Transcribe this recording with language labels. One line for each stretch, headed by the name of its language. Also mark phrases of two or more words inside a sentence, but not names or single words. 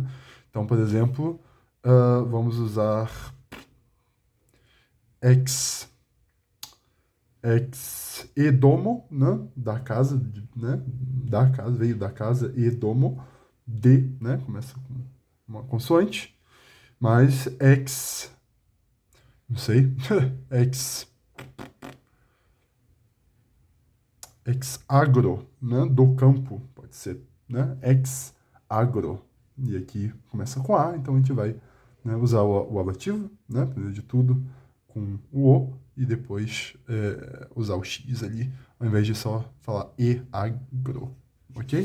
Portuguese: Então, por exemplo, vamos usar
Latin: ex edomo,
Portuguese: né? Da casa, né? Da casa, veio da casa, edomo, de, né? Começa com uma consoante, mas não sei,
Latin: ex, ex agro,
Portuguese: né? Do campo, pode ser, né?
Latin: Ex agro.
Portuguese: E aqui começa com A, então a gente vai, né, usar o ablativo, né? Primeiro de tudo, com o e depois usar o X ali, ao invés de só falar
Latin: e agro,
Portuguese: ok?